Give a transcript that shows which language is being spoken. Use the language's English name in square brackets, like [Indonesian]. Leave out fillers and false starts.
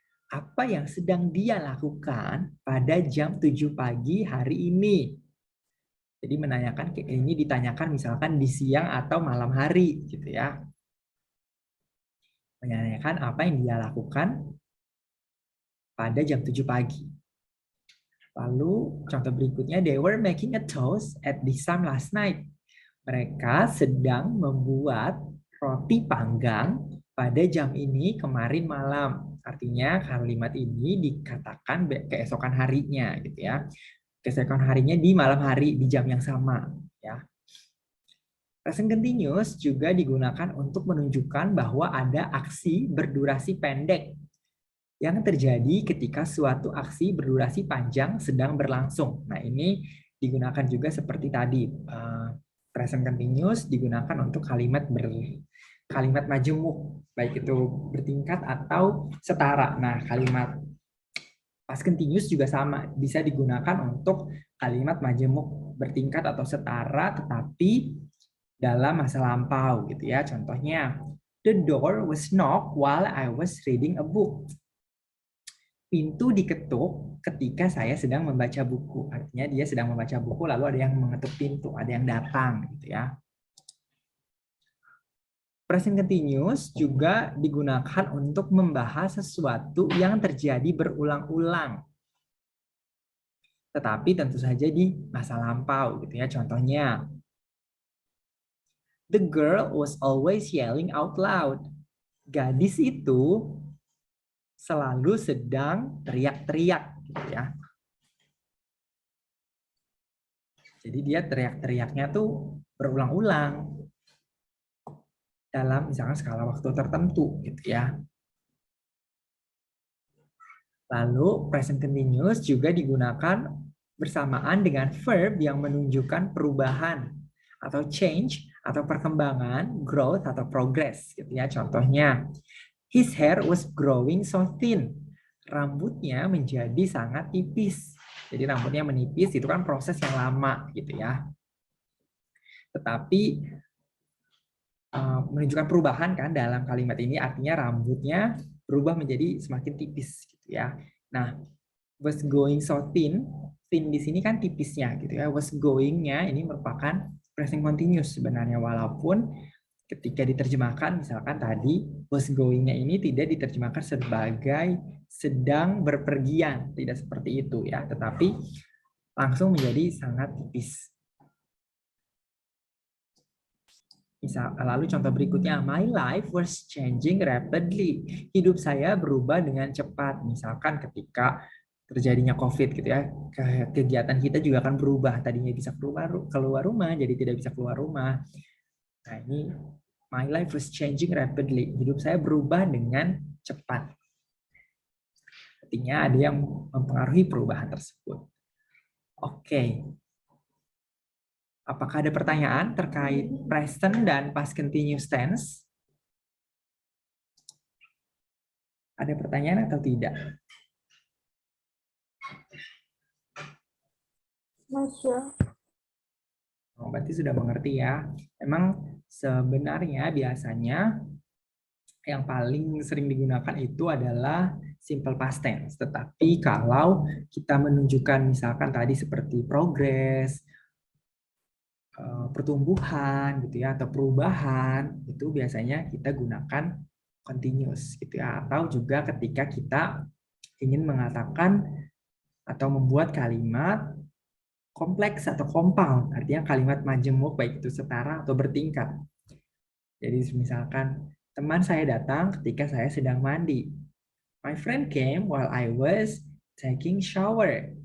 [Indonesian] Apa yang sedang dia lakukan pada jam 7 pagi hari ini? Jadi menanyakan ini ditanyakan misalkan di siang atau malam hari gitu ya. Menanyakan apa yang dia lakukan pada jam 7 pagi. Lalu contoh berikutnya, [English] they were making a toast at this time last night. [Indonesian] Mereka sedang membuat roti panggang pada jam ini kemarin malam. Artinya kalimat ini dikatakan keesokan harinya gitu ya. Keesokan harinya di malam hari di jam yang sama ya. Present continuous juga digunakan untuk menunjukkan bahwa ada aksi berdurasi pendek yang terjadi ketika suatu aksi berdurasi panjang sedang berlangsung. Nah, ini digunakan juga seperti tadi. Present continuous digunakan untuk kalimat majemuk, baik itu bertingkat atau setara. Nah, kalimat past continuous juga sama, bisa digunakan untuk kalimat majemuk bertingkat atau setara, tetapi dalam masa lampau gitu ya. Contohnya, [English] the door was knocked while I was reading a book. [Indonesian] Pintu diketuk ketika saya sedang membaca buku. Artinya dia sedang membaca buku lalu ada yang mengetuk pintu, ada yang datang gitu ya. Present continuous juga digunakan untuk membahas sesuatu yang terjadi berulang-ulang. Tetapi tentu saja di masa lampau gitu ya. Contohnya, [English] the girl was always yelling out loud. [Indonesian] Gadis itu selalu sedang teriak-teriak gitu ya. Jadi dia teriak-teriaknya tuh berulang-ulang dalam misalkan skala waktu tertentu gitu ya. Lalu present continuous juga digunakan bersamaan dengan verb yang menunjukkan perubahan atau change atau perkembangan, growth atau progress gitu ya. Contohnya, [English] his hair was growing so thin. [Indonesian] Rambutnya menjadi sangat tipis. Jadi rambutnya menipis itu kan proses yang lama gitu ya. Tetapi menunjukkan perubahan kan dalam kalimat ini, artinya rambutnya berubah menjadi semakin tipis gitu ya. Nah, [English] was going so thin, [Indonesian] thin di sini kan tipisnya gitu ya. Was going-nya ini merupakan present continuous sebenarnya, walaupun ketika diterjemahkan misalkan tadi was going-nya ini tidak diterjemahkan sebagai sedang berpergian, tidak seperti itu ya, tetapi langsung menjadi sangat tipis. Lalu contoh berikutnya, [English] my life was changing rapidly. [Indonesian] Hidup saya berubah dengan cepat. Misalkan ketika terjadinya COVID gitu ya, kegiatan kita juga akan berubah. Tadinya bisa keluar rumah, jadi tidak bisa keluar rumah. Nah ini, [English] my life was changing rapidly. [Indonesian] Hidup saya berubah dengan cepat. Artinya ada yang mempengaruhi perubahan tersebut. Oke. Apakah ada pertanyaan terkait present dan past continuous tense? Ada pertanyaan atau tidak? Masya. Oh, berarti sudah mengerti ya. Memang sebenarnya biasanya yang paling sering digunakan itu adalah simple past tense. Tetapi kalau kita menunjukkan misalkan tadi seperti progress, pertumbuhan gitu ya atau perubahan, itu biasanya kita gunakan continuous gitu ya. Atau juga ketika kita ingin mengatakan atau membuat kalimat kompleks atau compound, artinya kalimat majemuk baik itu setara atau bertingkat. Jadi misalkan teman saya datang ketika saya sedang mandi. [English] My friend came while I was taking shower.